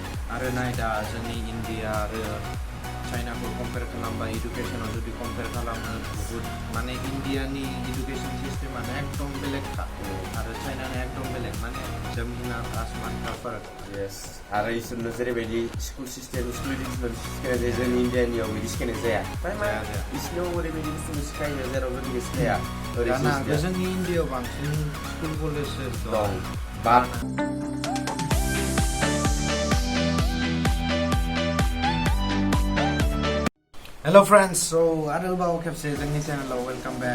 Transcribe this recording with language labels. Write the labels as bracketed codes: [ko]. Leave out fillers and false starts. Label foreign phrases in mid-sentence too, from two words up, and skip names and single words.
[brx] आरो नाय दा जोंनि इण्डिया आरो चाइनाखौ कम्पेयार खालामबा इडुकेसनाव जुदि कम्पेयार खालामो बुहुत माने इण्डियानि इडुकेसन सिस्टेमानो एकदम बेलेगखा आरो चाइनाना एकदम बेलेग माने [hi] जमीन आसमान का फर्क। [brx] यस आरो इसोरनो जेरैबायदि [en] school system school education [brx] सिखायनाय जायो जोंनि इण्डियानियाव बिदि सिखायनाय जाया जाया। बिसिनाव ओरैबायदि बुस्थु सिखायो जेराव जोंनि सिखाया दाना जोंनि इण्डियायाव बांसिन स्कुल कलेजफोर दं बाट [en] hello friends, so [brx] आरोबाव खेबसे जोंनि चेनेलाव [en] welcome back.